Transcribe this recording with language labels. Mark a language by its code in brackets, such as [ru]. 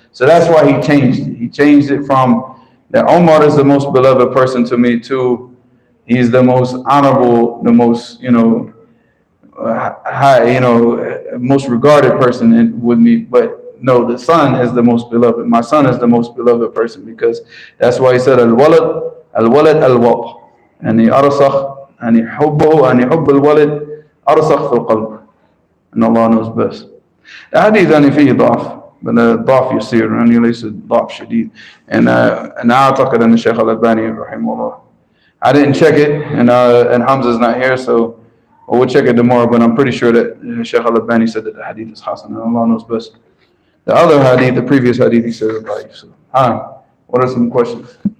[en] So that's why he changed it. He changed it from that Omar is the most beloved person to me to he's the most honorable, the most high, most regarded person with me. But no, the son is the most beloved. My son is the most beloved person, because that's why he said al-walad al-wab, and the arsakh [ar] أن يحب الولد أرسخ في القلب. إن الله [en] knows best. [ar] الحديث يعني فيه ضعف، بل الضعف يسير يعني ليس ضعف شديد. أنا أعتقد أن الشيخ الألباني رحمه الله. [en] I didn't check it, and Hamza's not here, so we'll check it tomorrow. But I'm pretty sure that Sheikh Al-Albani said that the hadith is hasan, and Allah knows best. The other hadith, the previous hadith, he said about so. What are some questions?